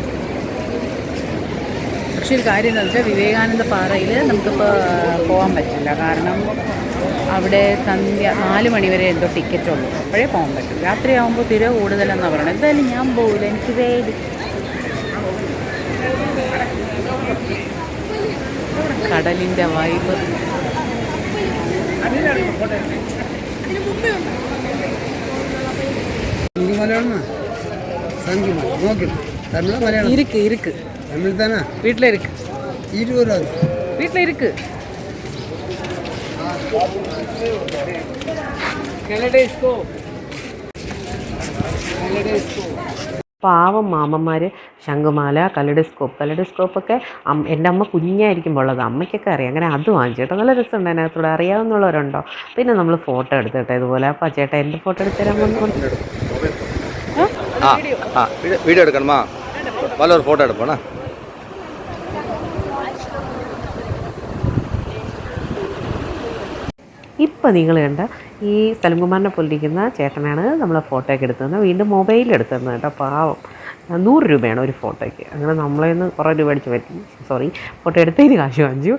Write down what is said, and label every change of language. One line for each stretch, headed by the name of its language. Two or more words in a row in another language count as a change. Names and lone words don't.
Malayalam: പക്ഷെ ഒരു കാര്യം എന്താ വെച്ചാൽ, വിവേകാനന്ദ പാറയിൽ നമുക്കിപ്പോൾ പോകാൻ പറ്റില്ല. കാരണം അവിടെ സന്ധ്യ 4 മണി വരെ എന്തോ ടിക്കറ്റുള്ളൂ, അപ്പോഴേ പോകാൻ പറ്റും. രാത്രിയാകുമ്പോൾ തിര കൂടുതലെന്നാണ് പറയുന്നത്. എന്തായാലും ഞാൻ പോകില്ല, എനിക്ക് വേണ്ടി. കടലിൻ്റെ വൈബ്.
Tamil: இருக்கு இருக்கு தமிழ் தானே, வீட்டில் இருக்கு. வீட்டில் இருக்கு.
Malayalam: പാവം മാമന്മാർ ശംഖുമാല, കലഡോസ്കോപ്പൊക്കെ എൻ്റെ അമ്മ കുഞ്ഞായിരിക്കുമ്പോൾ ഉള്ളത്, അമ്മയ്ക്കൊക്കെ അറിയാം. അങ്ങനെ അത് വാങ്ങിച്ചേട്ടോ, നല്ല രസമുണ്ട് അതിനകത്തൂടെ. അറിയാവുന്നവരുണ്ടോ? പിന്നെ നമ്മൾ ഫോട്ടോ എടുത്തിട്ടോ ഇതുപോലെ. അപ്പോൾ ചേട്ടാ എൻ്റെ ഫോട്ടോ എടുത്തുതരാൻ വന്നു.
Tamil: வீடியோ எடுக்கணுமா? முதல்ல ஒரு ஃபோட்டோ எடுப்போண்ணா.
Malayalam: ഇപ്പം നിങ്ങൾ കണ്ട ഈ സലിംകുമാറിനെ പോലിരിക്കുന്ന ചേട്ടനാണ് നമ്മളെ ഫോട്ടോയൊക്കെ എടുത്തത്. വീണ്ടും മൊബൈലിൽ എടുത്തത് കേട്ടോ, പാവം. 100 രൂപയാണ് ഒരു ഫോട്ടോയ്ക്ക്. അങ്ങനെ നമ്മളെ നിന്ന് കുറേ രൂപ അടിച്ച് പറ്റി, ഫോട്ടോ എടുത്തതിന് കാശ് വാങ്ങിച്ചു.